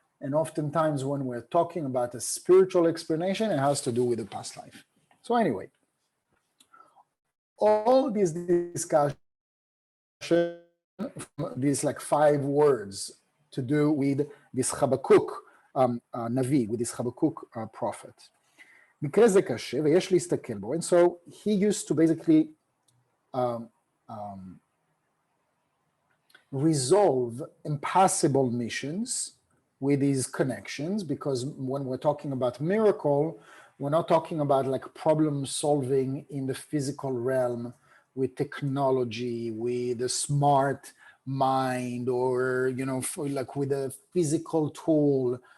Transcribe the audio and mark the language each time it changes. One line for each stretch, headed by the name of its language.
English: And oftentimes when we're talking about a spiritual explanation, it has to do with the past life. So anyway, all these discussions, these like 5 words to do with this Habakkuk Navi, with this Habakkuk prophet.
Hebrew: מקרה זה קשה ויש להסתכל בו.
English: And so he used to basically resolve impossible missions with these connections, because when we're talking about miracle, we're not talking about like problem solving in the physical realm with technology, with a smart mind, or, you know, like with a physical tool.